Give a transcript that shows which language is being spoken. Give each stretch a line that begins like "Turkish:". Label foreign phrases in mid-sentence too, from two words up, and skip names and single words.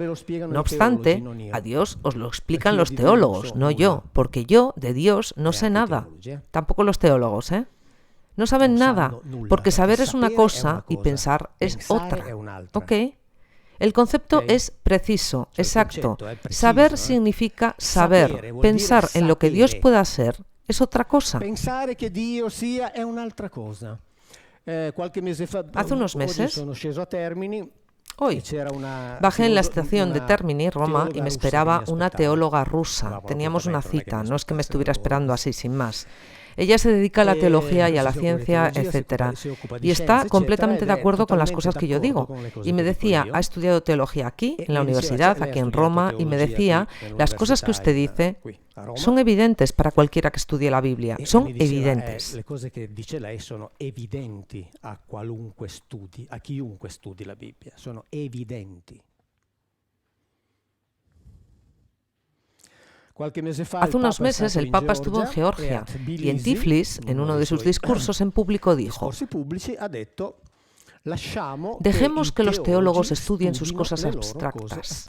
Spanish: No obstante, a Dios os lo explican los teólogos, no yo, porque yo de Dios no sé nada. Tampoco los teólogos, ¿eh? No saben nada, porque saber es una cosa y pensar es otra. ¿Ok? El concepto es preciso, exacto. Saber significa saber. Pensar en lo que Dios pueda ser es otra cosa.
Italian: Pensare che Dio sia è un'altra cosa.
Spanish: Hace unos meses,
Italian: sono sceso a Termini.
Spanish: hoy, bajé en la estación de Termini, Roma, y me esperaba una teóloga rusa. Teníamos una cita, no es que me estuviera esperando así, sin más. Ella se dedica a la teología y a la ciencia, etc. Y está completamente de acuerdo con las cosas que yo digo. Y me decía, ha estudiado teología aquí, en la universidad, aquí en Roma, y me decía, las cosas que usted dice son evidentes para cualquiera que estudie la Biblia. Son evidentes.
Italian: Le cose che dice lei sono evidenti a chiunque studi la Bibbia. Sono evidenti.
Spanish: Hace unos meses el Papa estuvo en Georgia y en Tiflis, en uno de sus discursos en público, dijo: dejemos que los teólogos estudien sus cosas abstractas.